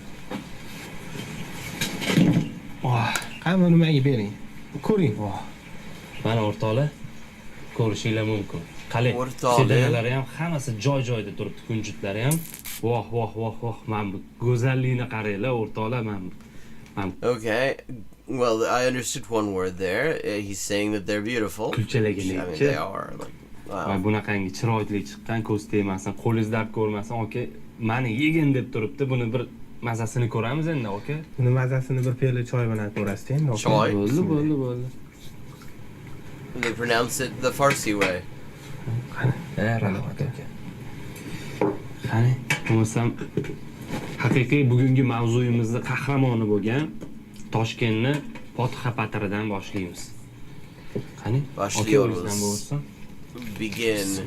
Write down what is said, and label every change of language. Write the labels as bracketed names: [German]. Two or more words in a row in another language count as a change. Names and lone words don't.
[Uzbek] Qani buni menga bering. Ko'ring. Mana o'rtoqlar ko'rishinglar mumkin. Qani, sedanalari ham hammasi joy-joyida turibdi, kunjutlari ham. Voh. Men bu go'zallikni qaranglar, o'rtoqlar, men. Okay. [English] Well, I understood one word there. He's saying that they're beautiful. [Uzbek] Kulchalaganiki. [English] I mean, they are like wow. [Uzbek] Bunaqangi chiroyli chiqqan, ko'z tegmasin, qo'lingizda ko'rmasin, aka. Meni yegin deb turibdi. Buni bir mazasini ko'ramiz endi, aka. Buni mazasini bir piyola choy bilan ko'rasiz endi, aka. Choy? Bo'ldi. [English] They pronounce it the Farsi way. [Uzbek] Qani, bo'lsam haqiqiy bugungi mavzuyimizda qahramoni bo'lgan Toshkentni Fotiha patiridan boshlaymiz. Qani, Boshlaymiz. Begin.